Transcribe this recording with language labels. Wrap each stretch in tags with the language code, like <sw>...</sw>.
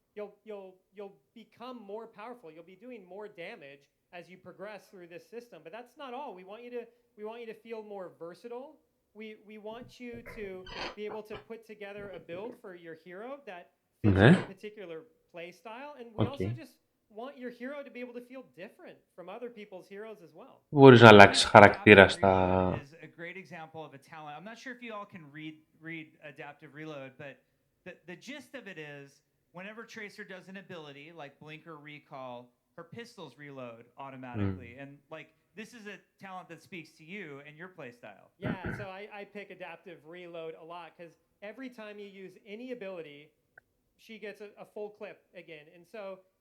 <en>You'll become more powerful. You'll be doing more damage as you progress through this system. But that's not all. We want you to feel more versatile. We want you to be able to put together a build for your hero that fits your particular play style, and we also just want your hero to be able to feel different from other people's heroes as well.</en> <el>Μπορείς να αλλάξεις χαρακτήρα στα...</el> <en>Is a great example of a talent. I'm not sure if you all can read adaptive reload, but the gist of it is whenever Tracer does an ability like blink or recall, her pistols reload automatically, and like this is a talent that speaks to you and your playstyle. Yeah, so I pick adaptive reload a lot because every time you use any ability, she gets a full clip again, and so</en>